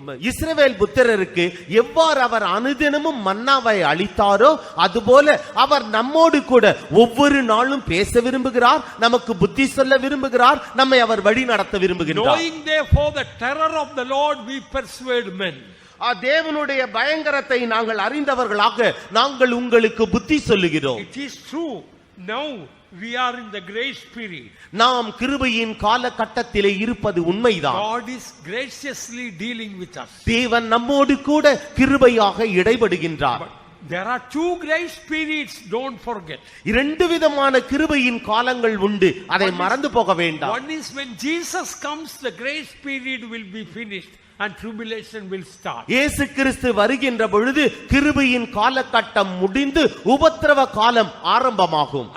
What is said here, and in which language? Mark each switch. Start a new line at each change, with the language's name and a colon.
Tamil: இஸ்ரவேல் புத்திரருக்கு எவ்வாறு அவர் அனுதினமும் மன்னாவை அளித்தாரோ அதுபோல அவர் நம்மோடு கூட ஒவ்வொரு நாளும் பேச விரும்புகிறார், நமக்கு புத்தி சொல்ல விரும்புகிறார், நம்மை அவர் வழி நடத்த விரும்புகிறார்.
English: Knowing therefore the terror of the Lord we persuade men.
Tamil: தேவனுடைய பயங்கரத்தை நாங்கள் அறிந்தவர்களாக நாங்கள் உங்களுக்கு புத்தி சொல்லுகிறோம்.
English: It is true, now we are in the grace period.
Tamil: நாம் கிருபையின் காலகட்டத்திலே இருப்பது உண்மைதான்.
English: God is graciously dealing with us.
Tamil: தேவன் நம்மோடு கூட கிருபையாக இடைபடுகின்றார்.
English: There are two grace periods, don't forget.
Tamil: இரண்டு விதமான கிருபையின் காலங்கள் உண்டு, அதை மறந்து போக வேண்டாம்.
English: One is when Jesus comes, the grace period will be finished and tribulation will start.
Tamil: இயேசு கிறிஸ்து வருகின்ற பொழுது கிருபையின் காலகட்டம் முடிந்து உபத்திரவ காலம் ஆரம்பமாகும்.